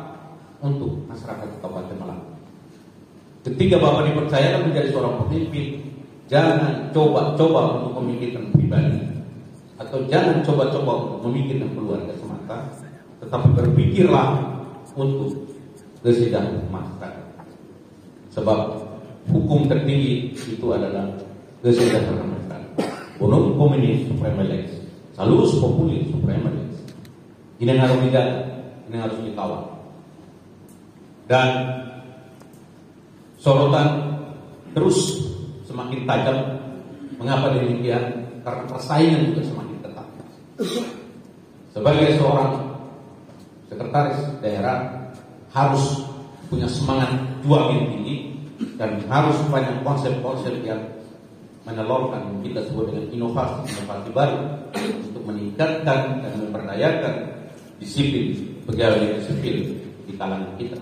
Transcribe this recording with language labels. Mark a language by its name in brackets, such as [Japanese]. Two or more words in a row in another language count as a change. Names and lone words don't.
[Indonesian] Untuk masyarakat Kabupaten Malang. Ketika Bapak dipercayakan menjadi seorang pemimpin, jangan coba-coba untuk memikirkan pribadi, atau jangan coba-coba untuk memikirkan keluarga semata, tetapi berpikirlah untuk kesejahteraan masyarakat. Sebab hukum tertinggi itu adalah kesejahteraan masyarakat. [Latin] Bonum homini suprema lex, salus populi suprema lex. [Indonesian] Ini yang harus dijaga, ini yang harus dikawal. Dan sorotan terus semakin tajam. Mengapa demikian? Karena persaingan juga semakin ketat. Sebagai seorang sekretaris daerah harus punya semangat juang yang tinggi dan harus banyak konsep-konsep yang menelurkan kita sebut dengan inovasi baru untuk meningkatkan dan memperdayakan disiplin pegawai sipil di kalangan kita.